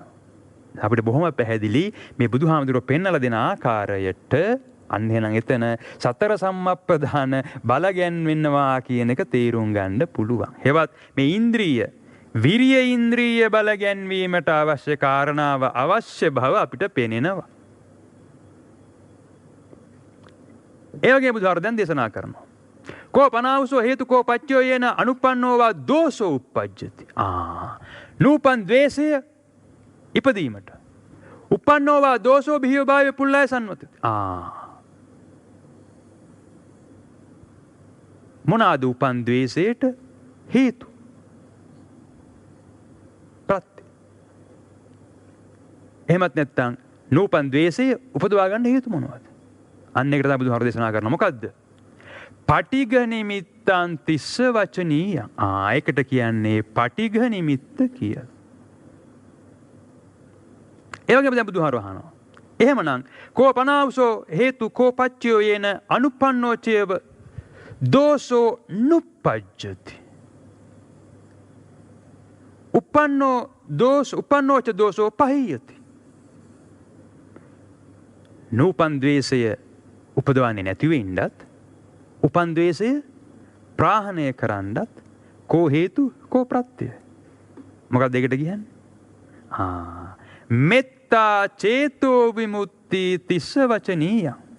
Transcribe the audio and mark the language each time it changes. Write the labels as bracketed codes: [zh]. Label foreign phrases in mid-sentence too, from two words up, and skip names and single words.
[si] අපිට බොහොම පැහැදිලි මේ බුදුහාමුදුරුවෝ පෙන්වලා දෙන ආකාරයට අන්න එහෙනම් එතන සතර සම්මප්පදාන බලගැන්වෙනවා කියන එක තේරුම් ගන්න පුළුවන්. හෙවත් මේ ඉන්ද්‍රිය විරිය ඉන්ද්‍රිය බලගැන්වීමට අවශ්‍ය කාරණාව අවශ්‍ය බව අපිට පේනෙනවා. ඒ වගේ බුදුහාර දැන් දේශනා කරනවා. [pi] කෝපනාවසෝ හේතු කෝ පච්චයෝ යේන අනුපන්නෝවා දෝෂෝ උප්පජ්ජති. [si] නූපන් ද්වේෂය ඉපදීමට [pi] උපන්නෝවා දෝෂෝ බිහිභාවේ පුල්ලය සංවතති. [si] මොනවාද උපන් ද්වේෂයට හේතු? ප්‍රත්‍ය. එහෙමත් නැත්නම් නූපන් ද්වේෂය උපදවා ගන්න හේතු මොනවද? අන්න ඒකට තමයි බුදුහාර දේශනා කරනවා. [pi] මොකද්ද? පටිඝ නිමිත්තං තිස්ස වචනීය. [si] ඒකට කියන්නේ පටිඝ නිමිත්ත කියලා. ඒ වගේම දැන් බුදුහාර අහනවා. [pi] එහෙමනම් කෝපනාවසෝ හේතු කෝ පච්චයෝ යේන අනුපන්නෝ චේව දෝෂෝ නුප්පජ්ජති. උපන්නෝච දෝෂෝ පහීයති. [si] නූපන් ද්වේෂය උපදවන්නේ නැතිව ඉන්නත් උපන් ද්වේෂය ප්‍රාහණය කරන්නත් [pi] කෝ හේතු කෝ ප්‍රත්‍ය. [si] මොකක්ද ඒකට කියන්නේ? [pi] මෙත්තා චේතෝ විමුක්ත පහසති තිස්ස වචනීය.